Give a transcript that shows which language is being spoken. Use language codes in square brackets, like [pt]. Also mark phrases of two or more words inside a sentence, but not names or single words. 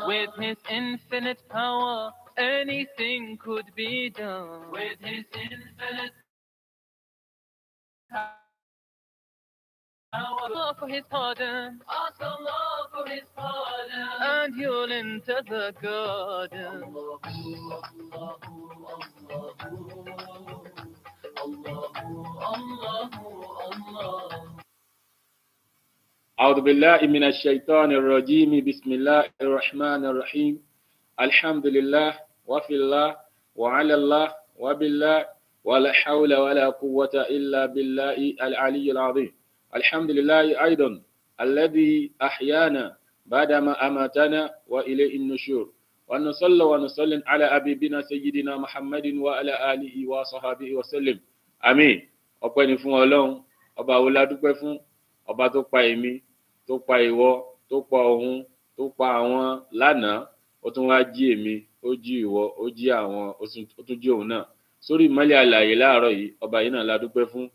[en] With his infinite power, anything could be done. With his infinite power, Allah for his pardon. Ask Allah for his pardon, and you'll enter the garden. [ar] أعوذ بالله من الشيطان الرجيم بسم الله الرحمن الرحيم الحمد لله وفي الله وعلى الله وبالله ولا حول ولا قوة إلا بالله العلي العظيم الحمد لله أيضا الذي أحيانا بعدما أماتنا وإليه النشور ونصلي ونسلم على أبينا سيدنا محمد وعلى آله وصحبه وسلم آمين. [yo] ọpẹ́ ni fún Ọlọ́run, ọba wo la dúpẹ́ fún, ọba tó pa èmi, tó pa ìwọ, tó pa òun, tó pa àwọn lánàá, ó tún wá jí èmi, ó jí ìwọ, ó jí àwọn, ó tún jí òun náà sórí ìmọ́lẹ̀ àlàyé láàárọ̀ yìí. Ọba yìí náà la dúpẹ́ fún.